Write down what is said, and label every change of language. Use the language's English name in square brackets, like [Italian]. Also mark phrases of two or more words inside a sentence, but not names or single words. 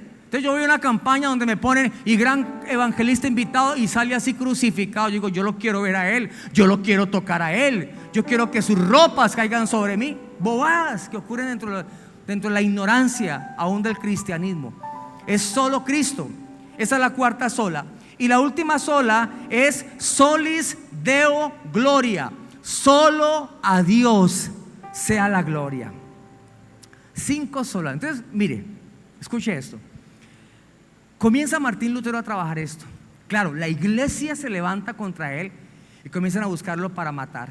[Spanish] Entonces yo voy a una campaña donde me ponen: y gran evangelista invitado, y sale así crucificado. Yo digo: yo lo quiero ver a él, yo lo quiero tocar a él, yo quiero que sus ropas caigan sobre mí. Bobadas que ocurren dentro de la ignorancia aún del cristianismo. Es solo Cristo. Esa es la cuarta sola. Y la última sola es [Latin] solis Deo gloria. [Spanish] Solo a Dios sea la gloria. 5 solas. Entonces, mire, escuche esto. Comienza Martín Lutero a trabajar esto. Claro, la iglesia se levanta contra él y comienzan a buscarlo para matar.